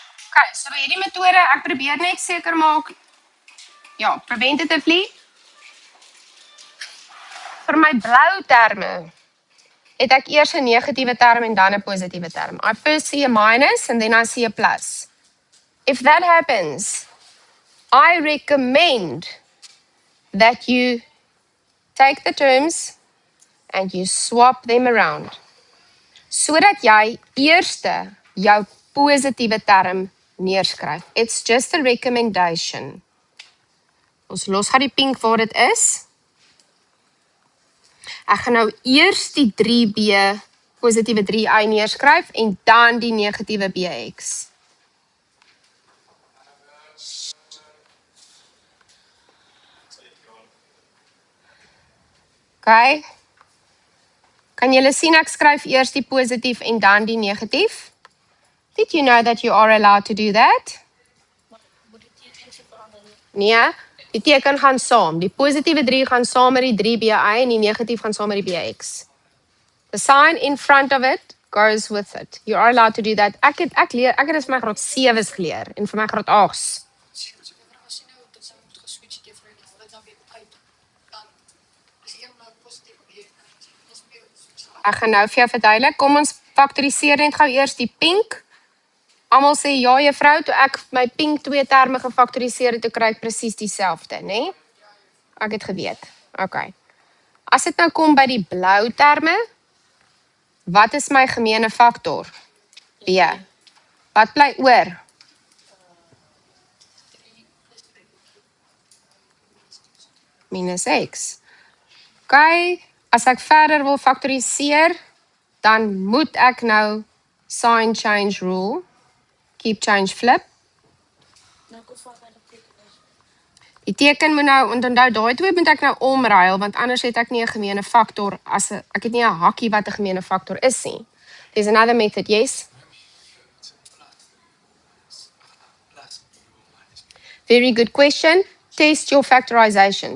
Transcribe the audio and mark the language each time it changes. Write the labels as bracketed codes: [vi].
[af] Okay, so by hierdie metode, ek probeer net seker maak, ja, preventatively, vir my blou terme, het ek eers 'n negatiewe term en dan 'n positiewe term. [en] I first see a minus and then I see a plus. If that happens, I recommend that you take the terms and you swap them around. [af] Sodat jy eerste jou positiewe term neerskryf. [en] It's just a recommendation. [af] Ons los gaan die pink waar dit is. Ek gaan nou eers die 3b positiewe 3i neerskryf en dan die negatiewe bx. Okay. Kan julle sien ek skryf eers die positief en dan die negatief? [en] Did you know that you are allowed to do that? [af] Nee, die teken gaan saam. Die positiewe 3 gaan saam met die 3bi en die negatief gaan saam met die bx. [en] The sign in front of it goes with it. You are allowed to do that. [af] Ek het dit vir my graad 7's geleer en vir my graad 8's. Ek gaan nou vir jou verduidelik. Kom ons faktoriseer net gou eers die pink. Almal sê ja juffrou, toe ek my pink 2 terme gefaktoriseer het, toe kry ek presies dieselfde, né? Ek het geweet. Okay. As dit nou kom by die blou terme, wat is my gemeene faktor? B. Wat bly oor? Minus x. Okay. As ek verder wil faktoriseer, dan moet ek nou [en] sign change rule, keep change flip. [af] Die teken moet nou, onthou daai twee moet ek nou omruil, want anders het ek nie 'n gemeene faktor, ek het nie 'n hakkie wat 'n gemeene faktor is nie. [en] There's another method, yes? Very good question. Test your factorization.